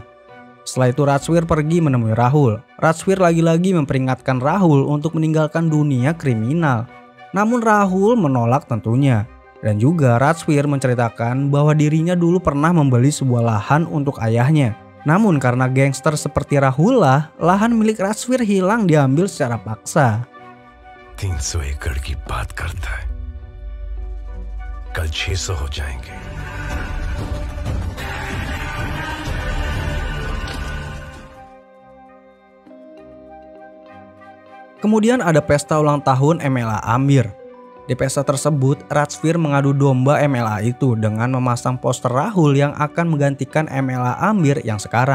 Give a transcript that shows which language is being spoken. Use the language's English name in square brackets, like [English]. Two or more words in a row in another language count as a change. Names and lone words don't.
[Indonesian] Setelah itu Rajsvir pergi menemui Rahul. Rajsvir lagi-lagi memperingatkan Rahul untuk meninggalkan dunia kriminal. Namun Rahul menolak tentunya. Dan juga Rajsvir menceritakan bahwa dirinya dulu pernah membeli sebuah lahan untuk ayahnya. Namun karena gangster seperti Rahul lah, lahan milik Rajsvir hilang diambil secara paksa. [Hindi] 300 एकड़ की बात करता है, कल 600 हो जाएंगे। [Indonesian] Kemudian ada pesta ulang tahun MLA Amir. Di pesta tersebut, Rajsvir mengadu domba MLA itu dengan memasang poster Rahul yang akan menggantikan MLA Amir yang sekarang.